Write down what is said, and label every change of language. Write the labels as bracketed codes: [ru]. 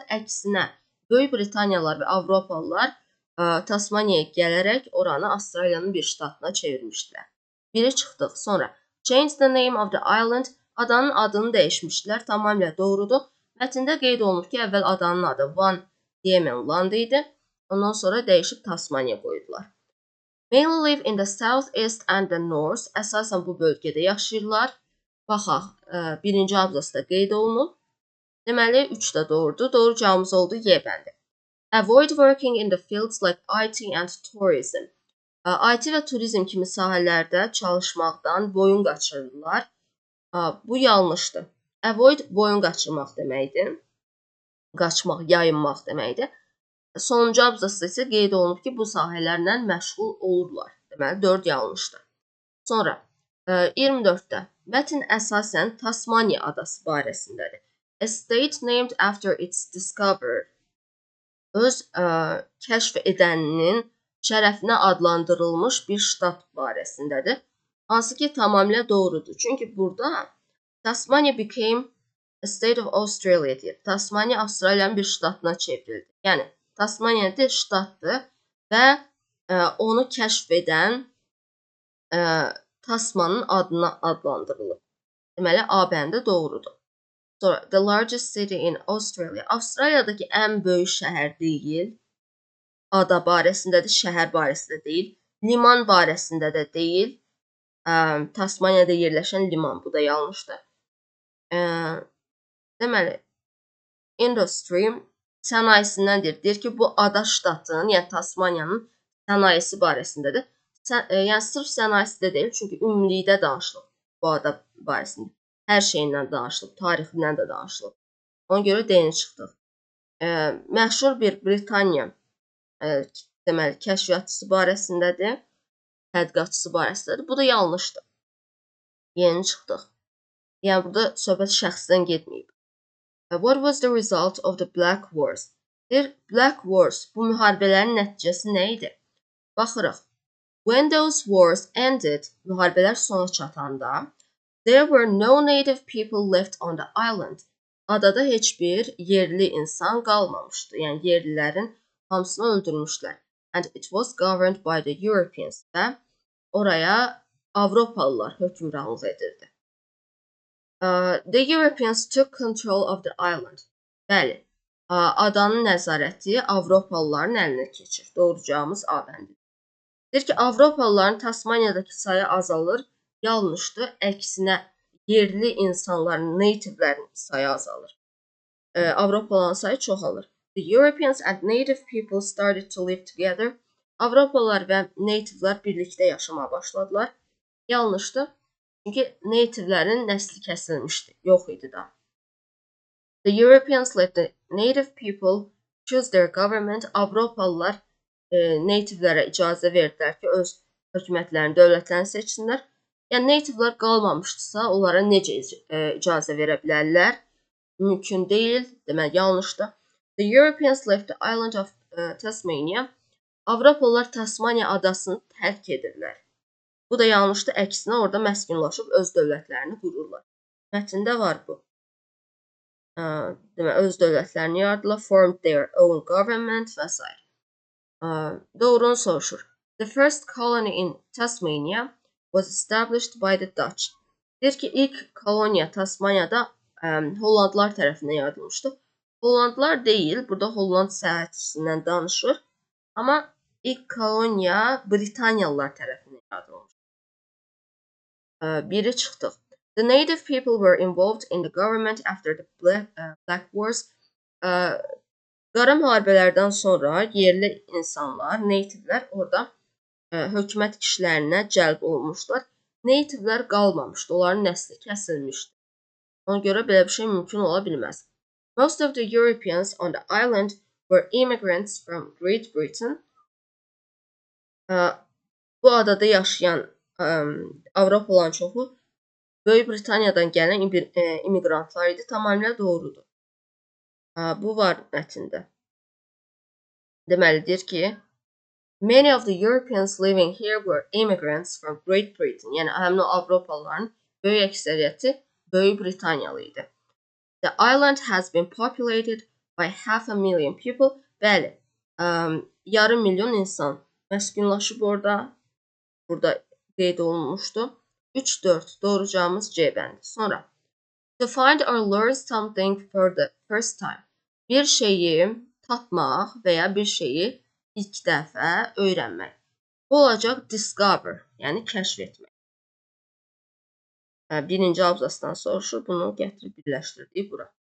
[az] Əksinə, Böyük Britaniyalılar və Avropalılar Tasmaniyaya gələrək oranı Avstraliyanın bir ştatına çevirmişdilər. Biri çıxdıq. Sonra [en] change the name of the island, [az] adanın adını dəyişmişdilər. Tamamilə doğrudur. Mətndə qeyd olunur ki, əvvəl adanın adı Van Diemen Land idi. Ondan sonra dəyişib Tasmaniya qoydular. [en] Mainly live in the south-east and the north. [az] Əsasən bu bölgədə yaşayırlar. Baxaq, birinci abzasda qeyd olunub. Deməli, 3 də doğrudur. Doğru cavabımız oldu Y bəndi. [en] Avoid working in the fields like IT and tourism. [az] IT və turizm kimi sahələrdə çalışmaqdan boyun qaçırırlar. Bu yanlışdır. Avoid boyun qaçırmaq deməkdir. Qaçmaq, yayınmaq deməkdir. Sonuncu abzasda isə qeyd olunub ki, bu sahələrlə məşğul olurlar. Deməli, 4 yanlışdır. Sonra 24-də mətn əsasən Tasmaniya adası barəsindədir. [en] A state named after its discoverer. [az] Öz kəşf edəninin şərəfinə adlandırılmış bir ştat barəsindədir. Hansı ki, tamamilə doğrudur. Çünki burada [en] Tasmania became a state of Australia [az] deyir. Tasmania Avstraliyanın bir ştatına çevrildi. Yəni, Tasmania bir ştatdır və onu kəşf edən Tasmanın adına adlandırılıb. Deməli, A bəndi doğrudur. Sonra, [en] the largest city in Australia. [az] Avstraliyadakı ən böyük şəhər deyil. Ada barəsindədir, şəhər barəsində deyil. Liman barəsində də deyil. Tasmaniyada yerləşən liman. Bu da yanlışdır. Deməli, industry sənayesindən deyir ki, bu ada ştatının, yəni Tasmaniyanın sənayesi barəsindədir. Yəni, sırf sənayesi də deyil, çünki ümumilikdə danışılıb bu ada barəsində. Hər şeyindən danışılıb, tarixindən də danışılıb. Ona görə D-ni çıxdıq. Məşhur bir Britaniya deməli, kəşfiyyatçısı barəsindədir, tədqiqatçısı barəsindədir. Bu da yanlışdır. Yeni çıxdıq. Yəni, burada söhbət şəxsdən getməyib. [en] What was the result of the Black Wars? [az] Black Wars, bu müharibələrin nəticəsi nə idi? Baxırıq. [en] When those wars ended, [az] müharibələr sona çatanda, [en] there were no native people left on the island. [az] Adada heç bir yerli insan qalmamışdı. Yəni, yerlilərin hamısını öldürmüşlər. [en] And it was governed by the Europeans. [az] Və oraya Avropalılar hökmranlıq edirdi. [en] The Europeans took control of the island. [az] Bəli, adanın nəzarəti Avropalıların əlinə keçir. Doğru cavabımız A bəndidir. Deyir ki, Avropalıların Tasmaniyadakı sayı azalır. Yanlışdır. Əksinə, yerli insanların, nativlərin sayı azalır. Avropalıların sayı çoxalır. [en] The Europeans and native people started to live together. [az] Avropalılar və nativlər birlikdə yaşamaya başladılar. Yanlışdır. Çünki nativlərin nəsli kəsilmişdi. Yox idi da. [en] The Europeans let the native people choose their government. [az] Avropalılar nativlərə icazə verdilər ki, öz hökumətlərini, dövlətlərini seçsinlər. Yəni, nativlər qalmamışdısa, onlara necə icazə verə bilərlər? Mümkün deyil. Deməli, yanlışdır. [en] The Europeans left the island of Tasmania. [az] Avropalılar Tasmaniya adasını tərk edirlər. Bu da yanlışdır. Əksinə, orada məskunlaşıb öz dövlətlərini qururlar. Mətndə var bu. Deməli, öz dövlətlərini yaradırlar. [en] Formed their own government [az] və s. Doğrunu soruşur. [en] The first colony in Tasmania was established by the Dutch. [az] Deyir ki, ilk koloniya Tasmaniyada Hollandlar tərəfindən yaradılmışdı. Hollandlar deyil, burada Holland səyahətçisindən danışır. Amma ilk koloniya Britaniyalılar tərəfindən yaradılmışdı. Biri çıxdıq. [en] The native people were involved in the government after the Black Wars. [az] Qara müharibələrdən sonra yerli insanlar, nativlər orada hökumət işlərinə cəlb olmuşlar. Nativlər qalmamışdı, onların nəsli kəsilmişdi. Ona görə belə bir şey mümkün ola bilməz. [en] Most of the Europeans on the island were immigrants from Great Britain. [az] Bu adada yaşayan Avropalıların çoxu Böyük Britaniyadan gələn immigrantlar idi. Tamamilə doğrudur. Bu var mətndə. Deməli deyir ki, [en] many of the Europeans living here were immigrants from Great Britain. [az] Yəni həmin o Avropalıların böyük əksəriyyəti Böyük Britaniyalı idi. [en] The island has been populated by 500,000 people. [az] Bəli, yarım milyon insan məskunlaşıb orada. Burada qeyd olunmuşdu. 3-4 doğru cavabımız C bəndi. [en] Sonra to find or learn something for the first time. [az] Bir şeyi tapmaq və ya bir şeyi ilk dəfə öyrənmək. Bu olacaq discover, yəni kəşf etmək. Birinci abzasdan soruşur, bunu gətirib birləşdirdik bura.